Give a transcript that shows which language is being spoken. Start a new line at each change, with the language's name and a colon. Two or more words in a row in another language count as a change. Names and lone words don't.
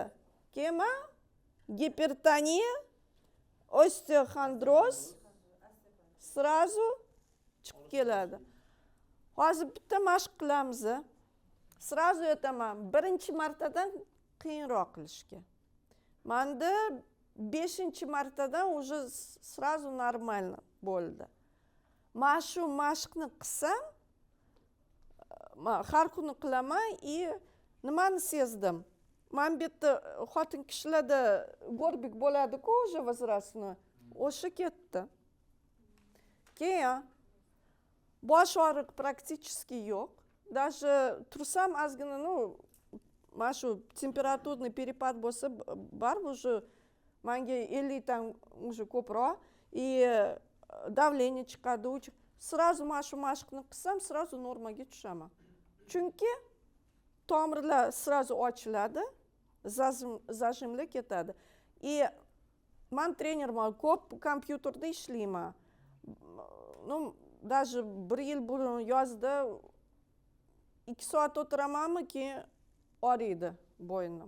Uzbek: Keyin gipertoniya, osteoxondroz sразу chiqib keladi. Hozir bitta mashq qilamiz. Sразу aytaman, birinchi martadan qiyinroq qilishga. Menda 5-martadan
Russian: уже сразу нормально
Uzbek: bo'ldi. Men shu mashqni qilsam, har kuni qilaman и nimani sezdim? Men bu yerda xotin kishilarda go'rbik bo'ladi-ku, o'sha возрастni. O'sha ketdi. Keyin bosh og'riq практически yo'q. Даже tursam ozgina, mana shu
Russian: temperaturный перепад
Uzbek: bo'lsa, bar уже menga 50 dan уже ko'proq
Russian: и давление
Uzbek: chiqadi. Сразу mana shu mashqni qilsam, сразу normaga tushaman. Chunki tomirlar сразу ochiladi, zajimlar ketadi. И men trenerman, ko'p kompyuterda ishlayman. Даже 1 yil burun yozda 2 soat o'tiramanmi, keyin og'riydi bo'yinim.